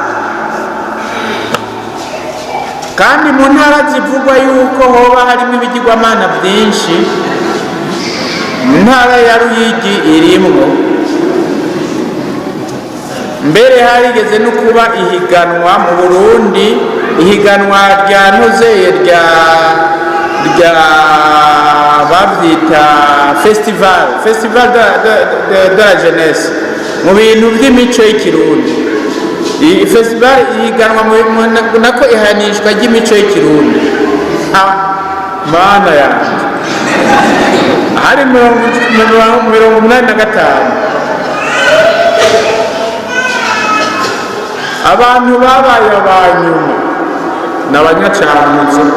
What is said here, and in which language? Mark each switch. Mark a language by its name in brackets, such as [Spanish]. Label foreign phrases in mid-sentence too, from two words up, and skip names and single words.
[Rundi] Kandi mu ntara zivugwa yuko hoba harimo ibigirwamana byinshi, intara ya Ruyigi irimwo. Mbere harigeze no kuba ihiganwa mu Burundi, ihiganwa rya ntuzeye rya bavyita [French] festival de la jeunesse, [Rundi] mu bintu by'imico y'ikirundi. Iyi festival ihiganwa nako ihanishwa ry'imico y'ikirundi. Mana yanjye, hari 85 abantu babaye abanyuma n'abanyacanutse.